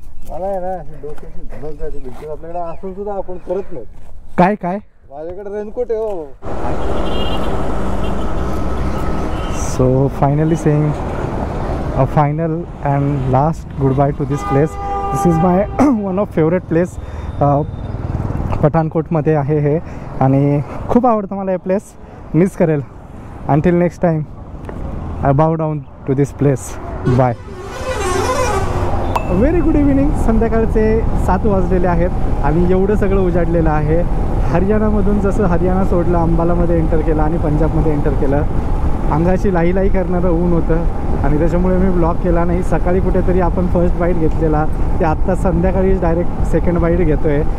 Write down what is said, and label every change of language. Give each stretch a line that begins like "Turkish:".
Marathi: मला आहे ना डोक्याची धमक जायची बिलकुल. आपल्याकडे असून सुद्धा आपण करत नाही. काय काय माझ्याकडे रेनकोट आहे हो.
English: So finally saying a final and last goodbye to this place. This is my one of favorite place.
Marathi: पठाणकोटमध्ये आहे हे आणि खूप आवडतं मला हे प्लेस. मिस करेल.
English: Until next time I bow down to this place. Bye. Very good evening.
Marathi: संध्याकाळचे 7 वाजलेले आहेत आणि एवढं सगळं उजाडलेलं आहे. हरियाणामधून जसं हरियाणा सोडलं, अंबालामध्ये एंटर केलं आणि पंजाबमध्ये एंटर केलं. अंगाची लाई करणारं ऊन होतं आणि त्याच्यामुळे मी ब्लॉग केला नाही. सकाळी कुठेतरी आपण फर्स्ट बाईट घेतलेला, ते आत्ता संध्याकाळी डायरेक्ट सेकंड बाईट घेतो आहे.